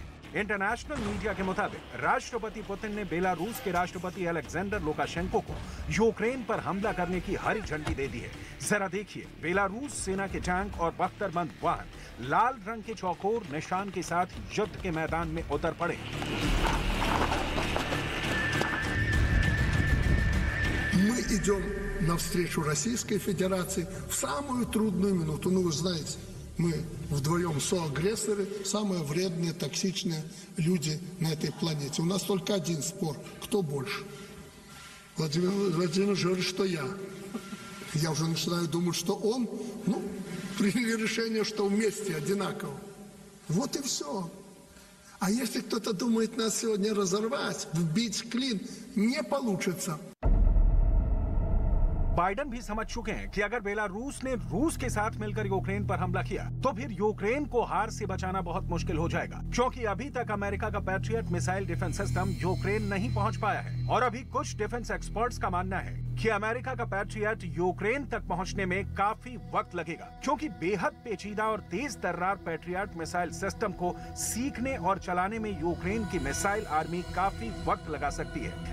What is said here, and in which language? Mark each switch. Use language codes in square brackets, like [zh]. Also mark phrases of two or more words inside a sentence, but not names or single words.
[hi] इंटरनेशनल मीडिया के मुताबिक राष्ट्रपति पुतिन ने बेलारूस के राष्ट्रपति अलेक्जेंडर लुकाशेंको को यूक्रेन पर हमला करने की हरी झंडी दे दी है। जरा देखिए, बेलारूस सेना के टैंक और बख्तरबंद वाहन लाल रंग के चौकोर निशान के साथ युद्ध के मैदान में उतर पड़े। [ru] Мы идем навстречу Российской Федерации в самую трудную минуту. Ну, вы знаете, мы вдвоем соагрессоры, самые вредные, токсичные люди на этой планете. У нас только один спор. Кто больше? Владимир Владимирович говорит, что я. Я уже начинаю думать, что он. Ну, приняли решение, что вместе одинаково. Вот и все. А если кто-то думает нас сегодня разорвать, вбить в клин, не получится. [hi] बाइडेन भी समझ चुके हैं कि अगर बेलारूस ने रूस के साथ मिलकर यूक्रेन पर हमला किया तो फिर यूक्रेन को हार से बचाना बहुत मुश्किल हो जाएगा, क्योंकि अभी तक अमेरिका का पैट्रियट [en] missile defense system [hi] यूक्रेन नहीं पहुंच पाया है। और अभी कुछ [en] defense experts [hi] का मानना है कि अमेरिका का पैट्रियट यूक्रेन तक पहुंचने में काफी वक्त लगेगा, क्योंकि बेहद पेचीदा और तेज तर्रार पैट्रियट [en] missile system [hi] को सीखने और चलाने में यूक्रेन की [en] missile army [hi] काफी वक्त लगा सकती है।